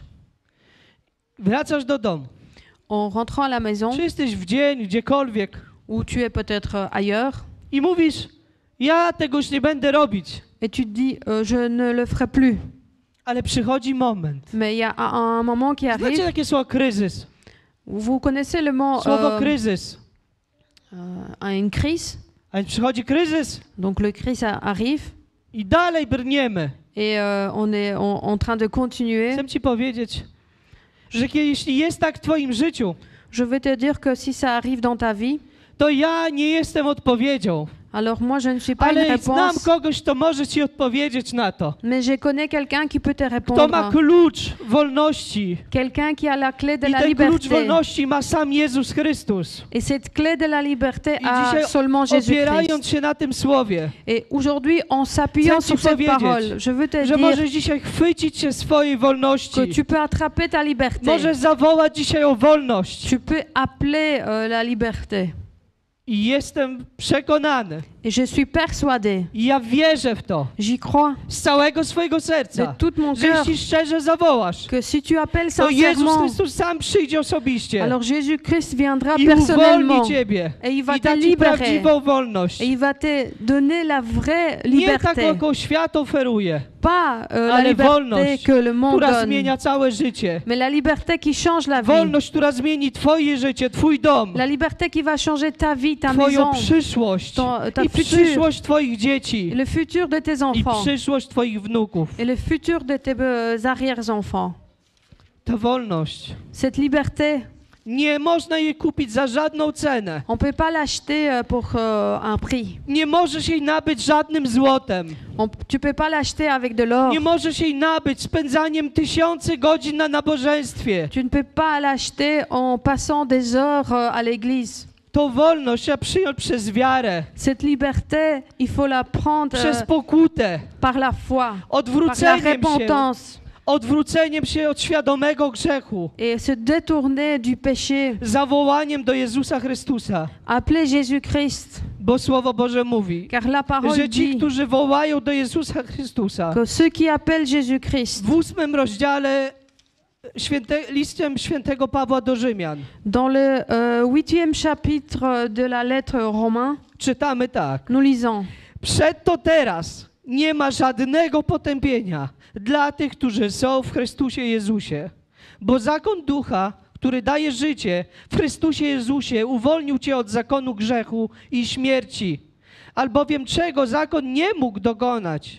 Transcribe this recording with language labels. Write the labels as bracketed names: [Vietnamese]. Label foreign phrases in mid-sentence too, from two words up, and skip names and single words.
[Polish] wracasz do domu, [French] en rentrant à la maison, [Polish] czy jesteś w dzień, gdziekolwiek [French] ou tu es peut-être ailleurs, [Polish] i mówisz, ja tego już nie będę robić, [French] et tu te dis je ne le ferai plus. [Polish] ale przychodzi moment. [French] Mais il y a un moment qui [Polish] Znacie [French] arrive. [Polish] takie słowo kryzys? [French] Vous connaissez le mot [Polish] Słowo kryzys. [French] une crise. [Polish] A więc przychodzi kryzys [French] Donc le crise arrive [Polish] i dalej brniemy. [French] et on est en train de continuer. [Polish] Chcę ci powiedzieć, że jeśli jest tak w twoim życiu, [French] Je vais te dire que si ça arrive dans ta vie, [Polish] to ja nie jestem odpowiedzią. [French] Alors moi, je ne suis pas une [Polish] Ale znam [French] réponse, [Polish] kogoś, kto może ci odpowiedzieć na to. [French] mais je connais quelqu'un qui peut te [Polish] Kto ma [French] répondre. [Polish] klucz wolności. [French] Quelqu'un qui a la clé de [Polish] I [French] la [Polish] ten klucz [French] liberté. [Polish] wolności ma sam Jezus Chrystus. [French] Et cette clé de la liberté [Polish] I [French] a [Polish] dzisiaj [French] seulement [Polish] opierając [French] Jésus-Christ. [Polish] się na tym słowie, [French] Et aujourd'hui, en s'appuyant [Polish] chcę [French] sur [Polish] ci [French] cette [Polish] powiedzieć, [French] parole, je veux te [Polish] że [French] dire [Polish] możesz dzisiaj chwycić się swojej wolności. [French] que tu peux attraper ta liberté. [Polish] Możesz zawołać dzisiaj o wolność. [French] Tu peux appeler la liberté. [Polish] I jestem przekonany. [French] Et je suis persuadée, [Polish] I ja wierzę w to. [French] j'y crois, [Polish] Z całego swojego [French] de [Polish] serca. [French] tout mon [Polish] Że [French] cœur, [Polish] jeśli szczerze zawołasz, [French] que si tu appelles [Polish] to Jezus [French] sincèrement, [Polish] Chrystus sam przyjdzie osobiście. [French] alors Jésus-Christ viendra [Polish] I [French] personnellement [Polish] uwolni ciebie. [French] et il va [Polish] I [French] te [Polish] da ci [French] libérer. [Polish] prawdziwą wolność. [French] Et il va te donner la vraie [Polish] Nie [French] liberté. [Polish] taką, jaką świat oferuje, [French] Pas la [Polish] ale [French] liberté [Polish] wolność, [French] que le monde [Polish] która [French] donne, [Polish] zmienia całe życie. [French] mais la liberté qui change la vie. [Polish] Wolność, która zmieni twoje życie, twój dom, [French] La liberté qui va changer ta vie, ta [Polish] twoją [French] maison, [Polish] przyszłość [French] ta [Polish] i [French] futur. [Polish] przyszłość twoich dzieci [French] le futur de tes [Polish] i [French] enfants [Polish] przyszłość twoich wnuków. [French] et le futur de tes arrière-enfants. [Polish] Ta wolność, [French] Cette liberté, [Polish] nie można jej kupić za żadną cenę. [French] on ne peut pas l'acheter pour un prix. [Polish] Nie możesz jej nabyć żadnym złotem. [French] Tu ne peux pas l'acheter avec de l'or. [Polish] Nie możesz jej nabyć spędzaniem tysięcy godzin na nabożeństwie. [French] Tu ne peux pas l'acheter en passant des heures à l'église. [Polish] To wolność trzeba przyjąć przez wiarę, [French] Cette liberté, il faut la prendre [Polish] przez pokutę, [French] par la foi, par la [Polish] odwróceniem się od świadomego grzechu, [French] et se détourner du péché. [Polish] zawołaniem do Jezusa Chrystusa. [French] Appeler Jésus-Christ, [Polish] Bo Słowo Boże mówi, [French] car la parole [Polish] że ci, [French] dit [Polish] którzy wołają do Jezusa Chrystusa, [French] que ceux qui appellent Jésus-Christ, [Polish] w 8 rozdziale listem świętego Pawła do Rzymian, [French] dans le 8e chapitre de la lettre aux Romains, [Polish] czytamy tak. [French] nous lisons: [Polish] Przeto teraz nie ma żadnego potępienia dla tych, którzy są w Chrystusie Jezusie, bo zakon ducha, który daje życie w Chrystusie Jezusie, uwolnił cię od zakonu grzechu i śmierci. Albowiem czego zakon nie mógł dokonać?